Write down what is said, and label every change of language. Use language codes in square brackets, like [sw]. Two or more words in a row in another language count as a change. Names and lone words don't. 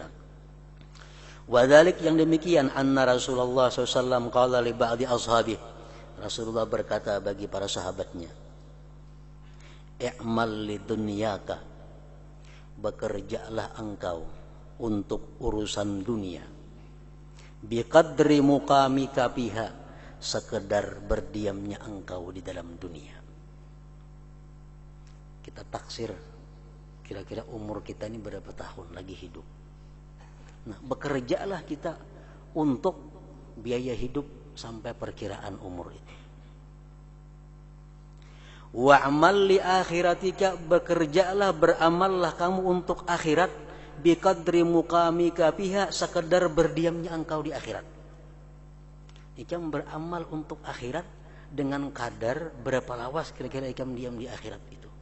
[id] Wadhalik, yang demikian, [ar] أن رسول الله ﷺ قال لبعض أصحابه, [id] Rasulullah berkata bagi para sahabatnya, [ar] اعمل لدنياك, [id] bekerjalah engkau untuk urusan dunia, [ar] بقدر مقامك بها, [id] sekedar berdiamnya engkau di dalam dunia. Kita taksir kira-kira umur kita ini berapa tahun lagi hidup. Nah, bekerjalah kita untuk biaya hidup sampai perkiraan umur ini. [ar] واعمل لآخرتك, [id] bekerjalah, beramallah kamu untuk akhirat, [ar] بقدر مقامك بها, [id] sekedar berdiamnya engkau di akhirat. [bjn] Ikam beramal untuk akhirat dengan kadar berapa lawas kira-kira ikam diam di akhirat itu.